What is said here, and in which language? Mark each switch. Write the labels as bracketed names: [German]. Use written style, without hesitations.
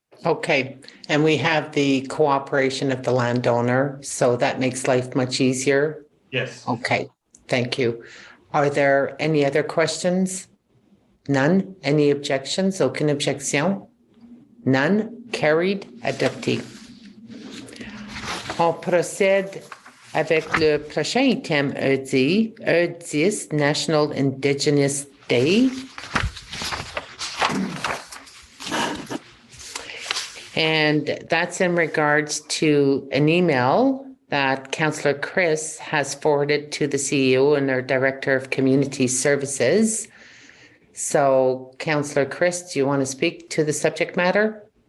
[English] Okay, and we have the cooperation of the landowner, so that makes life much easier. Yes. Okay, thank you. Are there any other questions? None? Any objections? [French] Aucune objection? [English] None. Carried. [French] Adopté. On procède avec le prochain item E10, National Indigenous Day. [English] And that's in regards to an email that Councillor Chris has forwarded to the CEO and our Director of Community Services. So, Councillor Chris, do you want to speak to the subject matter?